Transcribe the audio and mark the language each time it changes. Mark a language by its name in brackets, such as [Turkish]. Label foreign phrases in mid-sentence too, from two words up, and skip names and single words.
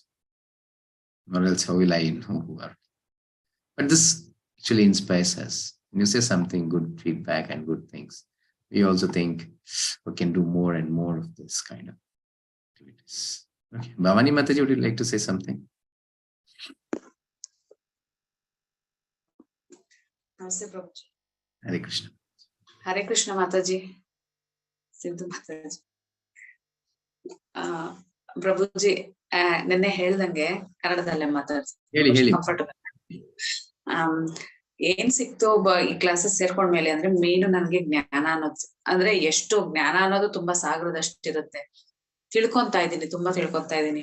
[English] Or else how will I know who are? But this actually inspires us. When you say something, good feedback and good things, we also think we can do more and more of this kind of activities. Okay. Bhavani Mataji, would you like to say something? Namaste, Prabhuji. [Sanskrit] Hare Krishna. Hare Krishna, Mataji. Sindhu Mataji. [English] Prabhuji, [Kannada] ನೆನ್ನೆ ಹೇಳ್ದಂಗೆ ಕನ್ನಡದಲ್ಲೇ ಹೇಳಿ. ಕಂಫರ್ಟಬಲ್. ಏನ್ ಸಿಕ್ತು ಈ ಕ್ಲಾಸಸ್ ಸೇರ್ಕೊಂಡ್ಮೇಲೆ ಅಂದ್ರೆ ಮೇನ್ ನನ್ಗೆ ಜ್ಞಾನ ಅನ್ನೋದು, ಅಂದ್ರೆ ಎಷ್ಟು ಜ್ಞಾನ ಅನ್ನೋದು ತುಂಬಾ ಸಾಗರದಷ್ಟಿರುತ್ತೆ. ತಿಳ್ಕೊಂತಾ ಇದ್ದೀನಿ, ತುಂಬಾ ತಿಳ್ಕೊಂತಾ ಇದ್ದೀನಿ.